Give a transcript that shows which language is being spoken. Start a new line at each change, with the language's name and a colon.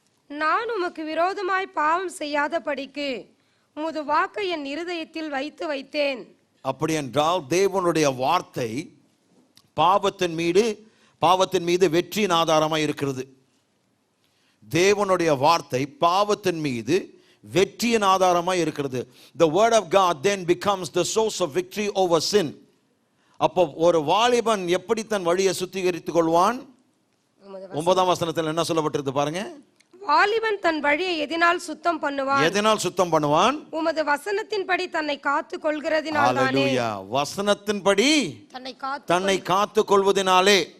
Tamil: நான் உமக்கு விரோதமாய் பாவம் செய்யாதபடிக்கு உமது வாக்கை என் இருதயத்தில் வைத்தேன். அப்படி என்றால் தேவனுடைய வார்த்தை பாவத்தின் மீது வெற்றியின் ஆதாரமாய் இருக்கிறது. தேவனுடைய வார்த்தை பாவத்தின் மீது வெற்றியின் ஆதாரமாய் இருக்கிறது.
English: The word of God then becomes the source of victory over sin.
Tamil: அப்போ ஒரு வாலிபன் எப்படி தன் வழியை சுத்திகரித்துக் கொள்வான்? 9ஆம் வசனத்தில் என்ன சொல்லப்பட்டிருக்கு பாருங்க. வாலிபன் தன் வழியை எதனால் சுத்தம் பண்ணுவான்? எதனால் சுத்தம் பண்ணுவான்? உமது வசனத்தின்படி தன்னை காத்துக் கொள்கிறதினாலே. ஹல்லேலூயா. வசனத்தின்படி தன்னை காத்துக் கொள்வதினாலே.